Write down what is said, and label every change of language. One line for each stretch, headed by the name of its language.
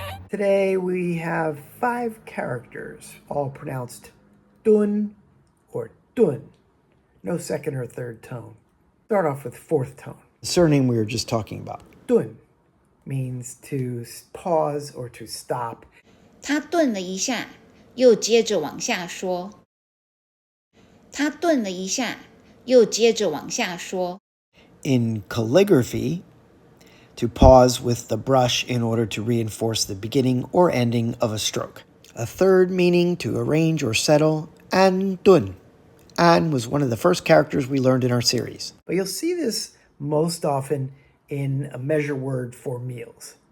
English: Today we have 5 characters, all pronounced dun or dun. No second or third tone. Start off with 4th tone. The surname we were just talking about. Dun means to pause or to stop.
Chinese: 他顿了一下，又接着往下说。他顿了一下，又接着往下说。
English: In calligraphy, to pause with the brush in order to reinforce the beginning or ending of a stroke. A third meaning to arrange or settle, an dun. An was one of the first characters we learned in our series. But you'll see this most often in a measure word for meals.